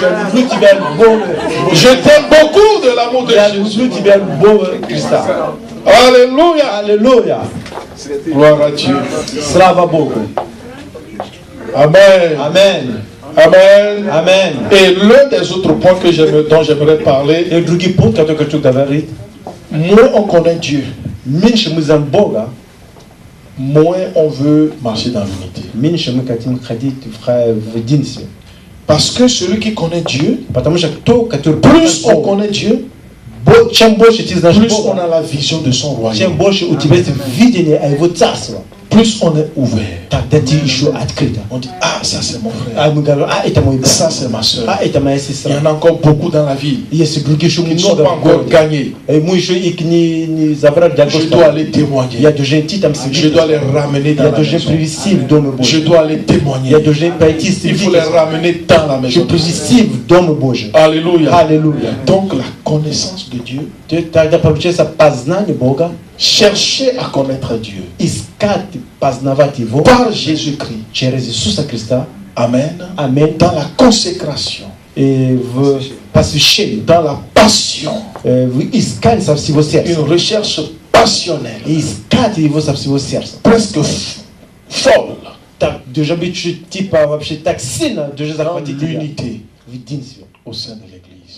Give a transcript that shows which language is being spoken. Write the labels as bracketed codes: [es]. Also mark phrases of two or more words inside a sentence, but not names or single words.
[fr] Je t'aime beaucoup de l'amour de Jésus. Alléluia. Alléluia. Gloire à Dieu. [ru] Слава Богу. [fr] Amen. Amen. Amen. Amen. Et l'un des autres points dont j'aimerais parler, [ru] Et другой пункт, который хочу говорить, [fr] moins on connaît Dieu, [ru] меньше мы знаем Бога, [fr] moins on veut marcher dans l'unité. [ru] меньше мы хотим ходить в единстве. [fr] Parce que celui qui connaît Dieu, [ru] Потому что кто, который [fr] plus on connaît Dieu, [ru] чем больше ты знаешь [fr] plus on [ru] Бога, [fr] a la vision de son [ru] чем [fr] royaume, [ru] больше у тебя есть видение о Его Царстве, [fr] plus on est ouvert. [ru] тогда ты еще открыто. [fr] On dit, ah, ça c'est mon frère, [ru] А мы говорим, это мой брат, [fr] ça c'est ma soeur. [ru] это моя [fr] Il y [ru] сестра. [fr] en a encore beaucoup dans la ville [ru] Есть другие еще [fr] qui ne sont [ru] много [fr] pas [ru] в [fr] encore [ru] городе. [fr] gagnés. [ru] И мы еще их не забрали для [fr] Je [ru] Господа. [fr] dois aller témoigner. [ru] Я должен идти там [fr] Je dois les [ru] свидетельствовать. [fr] ramener dans [ru] Я [fr] la [ru] должен [fr] maison. [ru] привести в Дом [fr] Je [ru] Божий. [fr] dois aller témoigner. [ru] Я должен пойти [fr] Il faut les свидетельствовать. ramener dans la Je maison. [ru] привести в Дом Божий. [fr] Alléluia. [ru] Аллилуйя. [fr] Donc la connaissance de Dieu, [ru] Тогда получается познание Бога, [fr] chercher à connaître Dieu [ru] искать, познавать Его [fr] par Jésus-Christ. [ru] через Иисуса Христа. [fr] Amen. [ru] Аминь. [fr] Dans la consécration, [ru] И в посвящении, [fr] dans la passion, [ru] в искании со всего [fr] une [ru] сердца. [fr] recherche passionnelle, [ru] И искать Его со всего сердца. [fr] presque folle, [ru] Так, должен быть чуть типа вообще так сильно, должен [fr] dans [ru] захватить тебя [fr] l'unité [ru] в единстве [fr] au sein de l'Église.